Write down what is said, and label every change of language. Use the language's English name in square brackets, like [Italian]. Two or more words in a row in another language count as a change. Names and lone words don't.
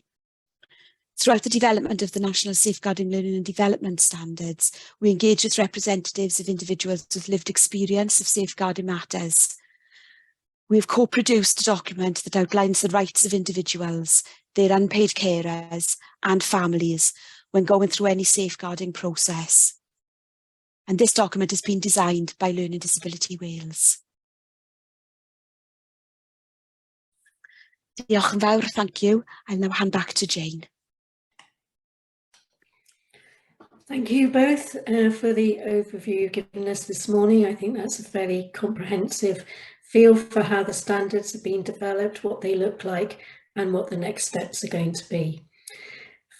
[English] Throughout the development of the National Safeguarding Learning and Development Standards, we engage with representatives of individuals with lived experience of safeguarding matters. We have co-produced a document that outlines the rights of individuals, their unpaid carers and families when going through any safeguarding process. And this document has been designed by Learning Disability Wales. [Welsh] Diolch yn fawr, [English] thank you. I'll now hand back to Jane. Thank you both for the overview you've given us this morning. I think that's a fairly comprehensive feel for how the standards have been developed, what they look like, and what the next steps are going to be.